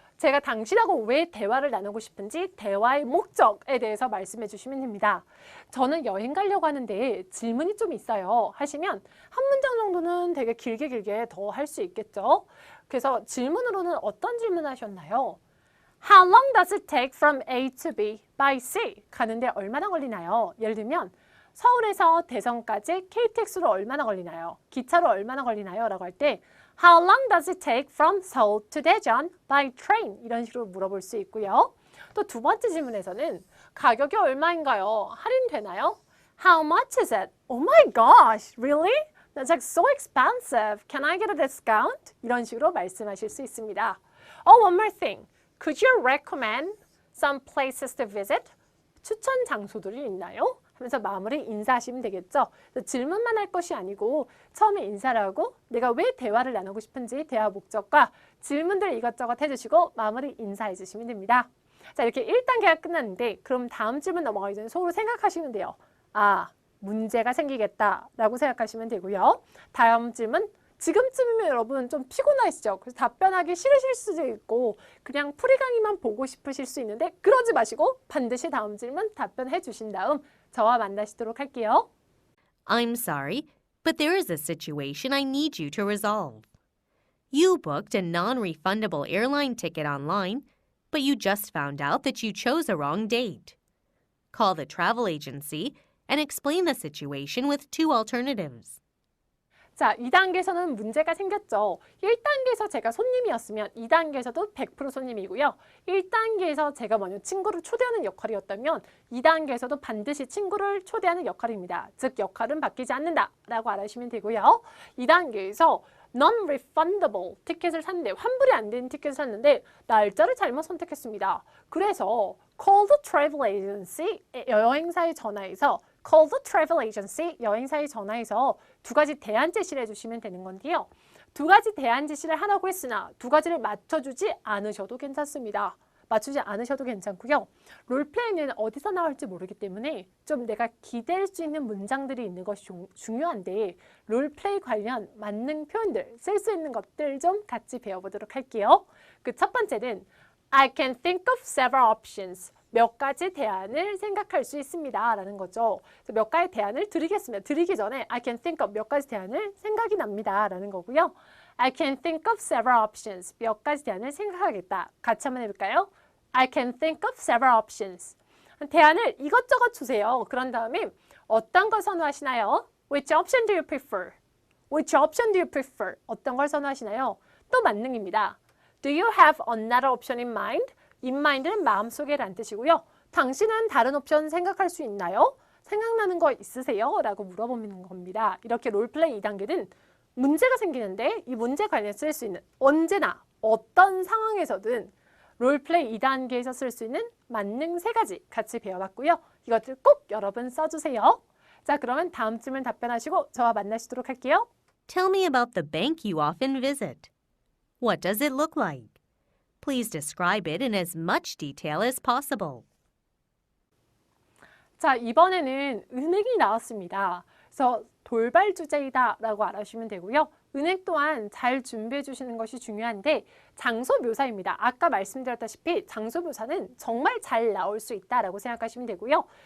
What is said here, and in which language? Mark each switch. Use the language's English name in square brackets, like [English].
[Korean] 제가 당신하고 왜 대화를 나누고 싶은지 대화의 목적에 대해서 말씀해 주시면 됩니다. 저는 여행 가려고 하는데 질문이 좀 있어요 하시면 한 문장 정도는 되게 길게 더 할 수 있겠죠. 그래서 질문으로는 어떤 질문 하셨나요? [English] How long does it take from A to B by sea? [Korean] 가는데 얼마나 걸리나요? 예를 들면 서울에서 대전까지 KTX로 얼마나 걸리나요? 기차로 얼마나 걸리나요? 라고 할 때 [English] How long does it take from Seoul to Daejeon by train? [Korean] 이런 식으로 물어볼 수 있고요. 또 두 번째 질문에서는 가격이 얼마인가요? 할인되나요? [English] How much is it? Oh my gosh, really? That's like so expensive. Can I get a discount? [Korean] 이런 식으로 말씀하실 수 있습니다. [English] Oh, one more thing. Could you recommend some places to visit? [Korean] 추천 장소들이 있나요? 하면서 마무리 인사하시면 되겠죠. 질문만 할 것이 아니고 처음에 인사를 하고 내가 왜 대화를 나누고 싶은지 대화 목적과 질문들 이것저것 해주시고 마무리 인사해 주시면 됩니다. 자, 이렇게 1단계가 끝났는데 그럼 다음 질문 넘어가기 전에 속으로 생각하시면 돼요. 아, 문제가 생기겠다라고 생각하시면 되고요. 다음 질문. 지금쯤이면 여러분 좀 피곤하시죠? 그래서 답변하기 싫으실 수도 있고 그냥 풀이 강의만 보고 싶으실 수 있는데 그러지 마시고 반드시 다음 질문 답변해 주신 다음 저와 만나시도록 할게요. [English] I'm sorry, But there is a situation I need you to resolve. You booked a non-refundable airline ticket online, but you just found out that you chose a wrong date. Call the travel agency and explain the situation with two alternatives. [Korean] 자, 2단계에서는 문제가 생겼죠. 1단계에서 제가 손님이었으면 2단계에서도 100% 손님이고요. 1단계에서 제가 친구를 초대하는 역할이었다면 2단계에서도 반드시 친구를 초대하는 역할입니다. 즉, 역할은 바뀌지 않는다라고 알아주시면 되고요. 2단계에서 non-refundable 티켓을 샀는데 환불이 안 되는 티켓을 샀는데 날짜를 잘못 선택했습니다. 그래서 [English] call the travel agency, [Korean] 여행사에 전화해서 call the travel agency, 여행사에 전화해서 두 가지 대안 제시를 해주시면 되는 건데요. 두 가지 대안 제시를 하라고 했으나 두 가지를 맞춰주지 않으셔도 괜찮습니다. 맞추지 않으셔도 괜찮고요. 롤플레이는 어디서 나올지 모르기 때문에 좀 내가 기댈 수 있는 문장들이 있는 것이 중요한데 롤플레이 관련 만능 표현들, 쓸 수 있는 것들 좀 같이 배워보도록 할게요. 그 첫 번째는 [English] I can think of several options. [Korean] 몇 가지 대안을 생각할 수 있습니다. 라는 거죠. 몇 가지 대안을 드리겠습니다. 드리기 전에 [English] I can think of [Korean] 몇 가지 대안을 생각이 납니다. 라는 거고요. [English] I can think of several options. [Korean] 몇 가지 대안을 생각하겠다. 같이 한번 해볼까요? [English] I can think of several options. [Korean] 대안을 이것저것 주세요. 그런 다음에 어떤 걸 선호하시나요? [English] Which option do you prefer? Which option do you prefer? [Korean] 어떤 걸 선호하시나요? 또 만능입니다. [English] Do you have another option in mind? In mind [Korean] 는 마음속에라는 뜻이고요. 당신은 다른 옵션 생각할 수 있나요? 생각나는 거 있으세요? 라고 물어보는 겁니다. 이렇게 롤플레이 2단계는 문제가 생기는데 이 문제 관련해서 쓸 수 있는 언제나 어떤 상황에서든 롤플레이 2단계에서 쓸 수 있는 만능 3가지 같이 배워봤고요. 이것들 꼭 여러분 써주세요. 자, 그러면 다음 질문 답변하시고 저와 만나시도록 할게요. [English] Tell me about the bank you often visit. What does it look like? Please describe it in as much detail as possible. [Korean] 자, 이번에는 은행이 나왔습니다. 그래서 돌발 주제이다 라고 알아주시면 되고요. 은행 또한 잘 준비해 주시는 것이 중요한데 장소 묘사입니다. 아까 말씀드렸다시피 장소 묘사는 정말 잘 나올 수 있다라고 생각하시면 되고요.